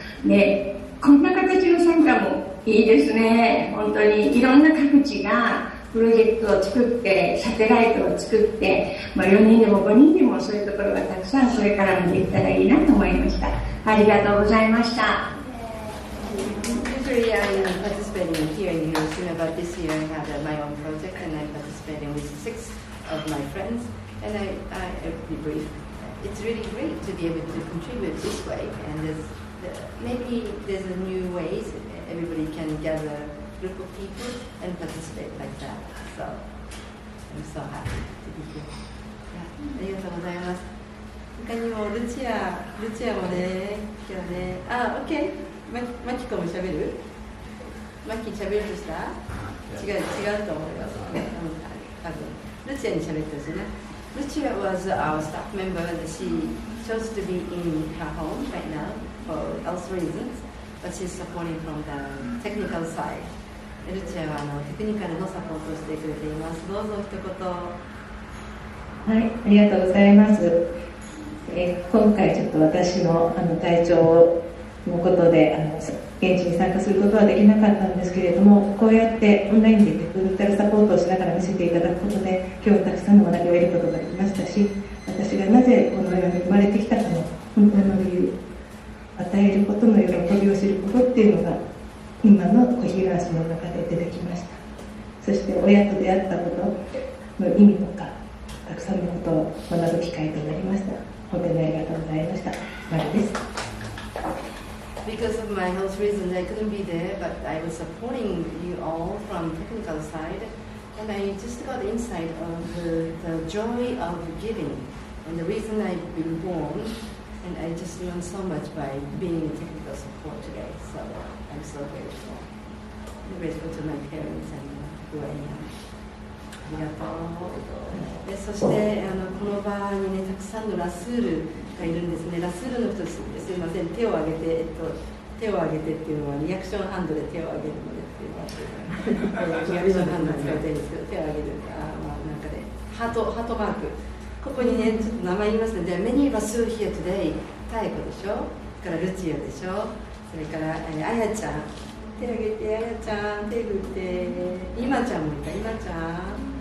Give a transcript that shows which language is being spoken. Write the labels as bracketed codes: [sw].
[ja] で、こんな形の参加もいいですね。本当にいろんな各地がプロジェクトを作って、サテライトを作って、4人でも5人でもそういうところがたくさんこれからもできたらいいなと思いました。ありがとうございました。 [en] Usually I'm participating here in Hiroshima, but this year I have my own project and I'm participating with 6 of my friends, and I'll be brief. It's really great to be able to contribute this way, and maybe there's a new ways everybody can gather a group of people and participate like that. So I'm so happy to be here. [ja] ありがとうございます。他にもルチアもね、今日ね、OK。マキコも喋る？マキ喋るとした？違うと思います。多分ルチアに喋ってほしいな。 [en] ルチア was our staff member and she chose to be in her home right now for health reasons, but she's supporting from the technical side. [ja] ルチアはテクニカルのサポートをしてくれています。どうぞ一言。はい、ありがとうございます。今回ちょっと私の体調のことで現地に参加することはできなかったんですけれども、こうやってオンラインでテクニカルサポートをしながら見せていただくことで、今日たくさんの学びを得ることができましたし、私がなぜこの世に生まれてきたかの本当の理由、与えることの喜びを知ることっていうのが今のコヒーランスの中で出てきました。そして親と出会ったことの意味とか、たくさんのことを学ぶ機会となりました。本当にありがとうございました。マリです。 [en] Because of my health reasons, I couldn't be there, but I was supporting you all from technical side, and I just got insight of the joy of giving and the reason I've been born, and I just learned so much by being in technical support today. So I'm so grateful. I'm grateful to my parents and who I am. [ja] ありがとう。そしてこの場にね、たくさんのラスールがいるんですね。ラスールの人すいません、手を挙げて、手を挙げてっていうのはリアクションハンドで手を挙げるのでっていうのはリアクションハンド使うといいんですけど、手を挙げるなんかね、ハートマーク、ここにね、ちょっと名前言いますね。で、 [en] many of us here today、 [ja] タイコでしょ、それからルチアでしょ、それからあやちゃん、手を挙げて、あやちゃん、手振って、今ちゃんもいた、今ちゃん。